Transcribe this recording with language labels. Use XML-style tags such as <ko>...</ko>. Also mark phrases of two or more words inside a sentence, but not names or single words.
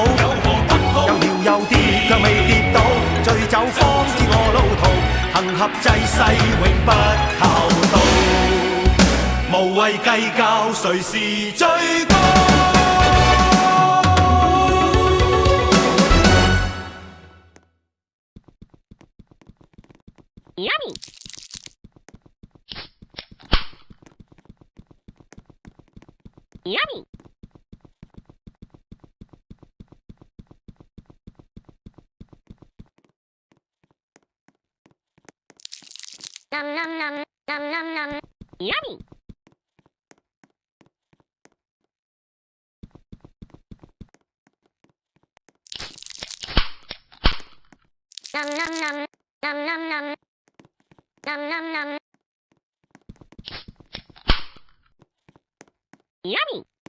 <yue>有搖有跌卻未跌倒，醉酒方知我路途，行合濟世永不靠到，無謂計較誰是最高。</yue> <en>Yummy. Yummy. Nom nom nom nom nom nom. Yummy. Nom nom nom nom nom nom. Nom nom nom. Yummy.</en>